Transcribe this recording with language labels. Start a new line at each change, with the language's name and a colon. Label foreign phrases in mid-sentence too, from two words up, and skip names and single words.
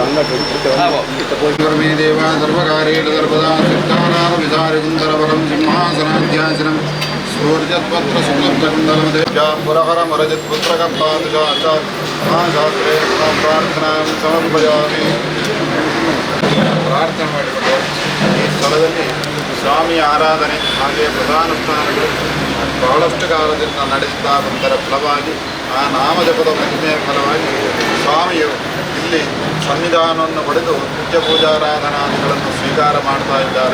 Sanskrit: कर्मे देवा सर्वकारेण सर्वदा सिद्धानां विधारिकुन्दरवरं सिंहासनाध्यासनं सूर्यत्पत्रशुक्लब्धकुण्डलमदेव्यां पुरहरमरजत्पुत्रकपादशास्त्रे प्रार्थनां समर्पयामि.
Kannada: ಪ್ರಾರ್ಥನೆ ಮಾಡಿಕೊಂಡು ಈ ಸ್ಥಳದಲ್ಲಿ ಸ್ವಾಮಿ ಆರಾಧನೆ ಹಾಗೆ ಪ್ರಧಾನುಷ್ಠಾನಗಳು ಬಹಳಷ್ಟು ಕಾಲದಿಂದ ನಡೆಸ್ತಾ ಬಂದರ ಫಲವಾಗಿ ಆ ನಾಮಜಪದ ಮಹಿಮೆಯ ಫಲವಾಗಿ ಸ್ವಾಮಿಯು ಇಲ್ಲಿ ಸನ್ನಿಧಾನವನ್ನು ಪಡೆದು ನಿತ್ಯ ಪೂಜಾರಾಧನಾದಿಗಳನ್ನು ಸ್ವೀಕಾರ ಮಾಡ್ತಾ ಇದ್ದಾರೆ.